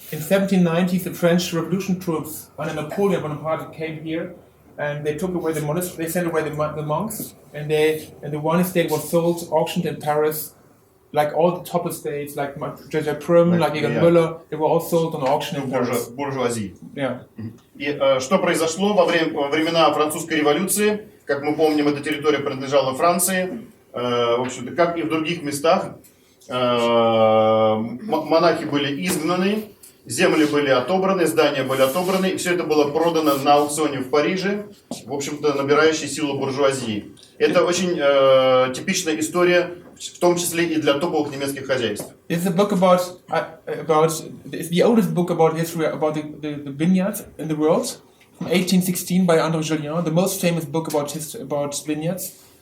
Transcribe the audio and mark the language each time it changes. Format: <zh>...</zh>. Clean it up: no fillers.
<en>In 1790s, the French Revolution troops under Napoleon Bonaparte came here, and they took away the monastery. They sent away the monks, and the wine estate was sold, auctioned in Paris, like all the top estates, like J.J. Prum, like Egon Müller. They were all sold on auction in Paris.</en> <ru>Буржуазии.</ru> <en>Yeah.</en> <ru>И что произошло во времена французской революции? Как мы помним, эта территория принадлежала Франции. В общем-то, как и в других местах, монахи были изгнаны, земли были отобраны, здания были отобраны, и все это было продано на аукционе в Париже, в общем-то, набирающей силу буржуазии. Это очень типичная история, в том числе и для топовых немецких хозяйств.</ru> <en>It's a book it's the oldest book about history about the vineyards in the world, from 1816 by André Julien, the most famous book about vineyards.</en>